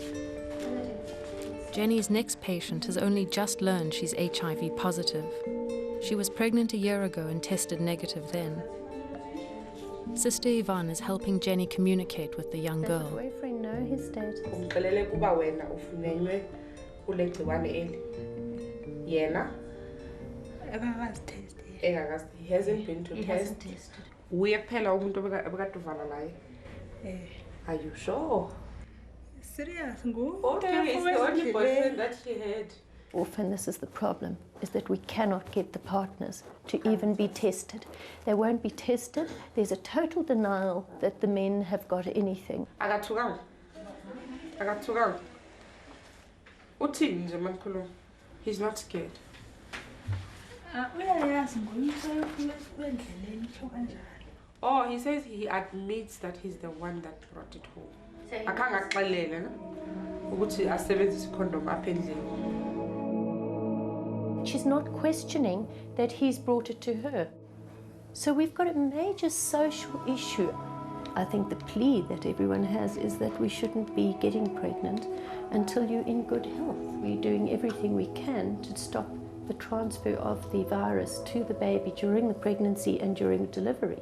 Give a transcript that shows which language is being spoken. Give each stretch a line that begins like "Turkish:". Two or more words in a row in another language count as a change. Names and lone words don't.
English: Jenny's next patient has only just learned she's HIV positive. She was pregnant a year ago and tested negative then. Sister Yvonne is helping Jenny communicate with the young Does girl. the boyfriend know his status?
Xhosa: Umxelele kuba wena ufunyenwe kule gciwane eli.
English: Yena he hasn't been to test.
Xhosa: Uye kuphela umuntu obekade naye.
English: Are you sure? Serious, Okay, it's the only boyfriend that she had. Often this is the problem, is that we cannot get the partners to even be tested. They won't be tested. There's a total denial that the men have got anything.
Xhosa: Akathukanga. Uthini nje mamkhulu?
English: He's not scared. Oh, he says he admits that he's the one that brought it home.
Xhosa: Akhange akuxelele na ukuthi asebenzise condom apha endlini.
English: She's not questioning that he's brought it to her. So we've got a major social issue. I think the plea that everyone has is that we shouldn't be getting pregnant until you're in good health. We're doing everything we can to stop the transfer of the virus to the baby during the pregnancy and during delivery.